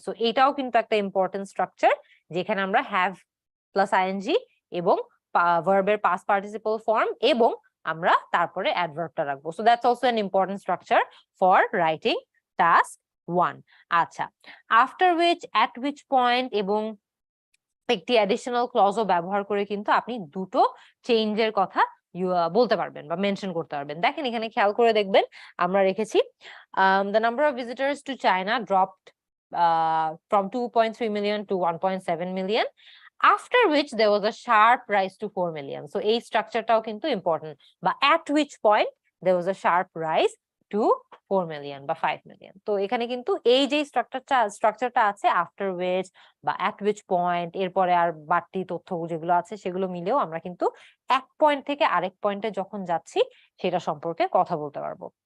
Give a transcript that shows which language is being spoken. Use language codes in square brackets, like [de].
[bn] So এটাও কিন্তু একটা ইম্পর্টেন্ট স্ট্রাকচার যেখানে আমরা হ্যাভ প্লাস আইএনজি এবং ভার্বের পাস্ট পার্টিসিপল ফর্ম এবং আমরা তারপরে অ্যাডভার্বটা রাখবো। [en] So that's also an important structure for writing task 1। [bn] আচ্ছা, after which, at which point এবং একটি অ্যাডিশনাল ক্লজও ব্যবহার করে কিন্তু আপনি দুটো চেঞ্জের কথা বলতে পারবেন বা মেনশন করতে পারবেন। দেখেন এখানে খেয়াল করে দেখবেন আমরা রেখেছি [en] the number of visitors to China dropped from 2.3 million to 1.7 million, after which there was a sharp rise to 4 million. [bn] So এই স্ট্রাকচারটাও কিন্তু ইম্পর্টেন্ট, বা [en] at which point there was a sharp rise to 4 million [bn] বা 5 million. তো এখানে কিন্তু এই যে স্ট্রাকচারটা আছে আফটার উইচ বা [en] at which point, [bn] এরপরে আর বাড়তি তথ্য যেগুলো আছে সেগুলো মিলেও আমরা কিন্তু এক পয়েন্ট থেকে আরেক পয়েন্টে যখন যাচ্ছি সেটা সম্পর্কে কথা বলতে পারবো।